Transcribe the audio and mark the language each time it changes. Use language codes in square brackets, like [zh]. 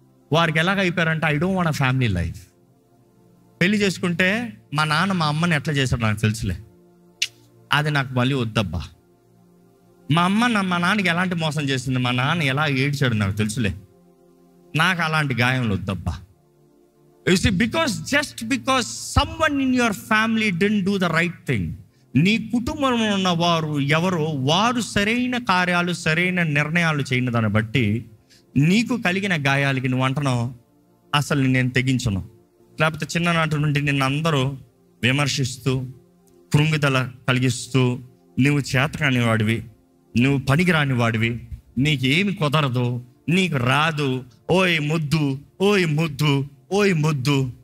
[te] వారికి ఎలాగ అయిపోయారంటే, [en] I don't want a family life. [te] పెళ్లి చేసుకుంటే మా నాన్న మా అమ్మని ఎట్లా చేశాడు నాకు తెలుసులే, అది నాకు మళ్ళీ వద్దబ్బా. మా నాన్నకి ఎలాంటి మోసం చేసింది, మా నాన్న ఎలా ఏడ్చాడు నాకు తెలుసులే, నాకు అలాంటి గాయంలో వద్దబ్బా. [en] You see, because someone in your family didn't do the right thing. [te] నీ కుటుంబంలో ఉన్న వారు సరైన కార్యాలు, సరైన నిర్ణయాలు చేయని దాన్ని బట్టి నీకు కలిగిన గాయాలకి నువ్వు అంటున్నావు, అసలు నేను తెగించను. లేకపోతే చిన్ననాటి నుండి నిన్ను అందరూ విమర్శిస్తూ, కృంగిదల కలిగిస్తూ, నువ్వు చేతకాని వాడివి, నువ్వు పనికిరాని వాడివి, నీకు ఏమి కుదరదు, నీకు రాదు, ఓయ్ ముద్దు, ఓయ్ ముద్దు, ఓయ్ ముద్దు.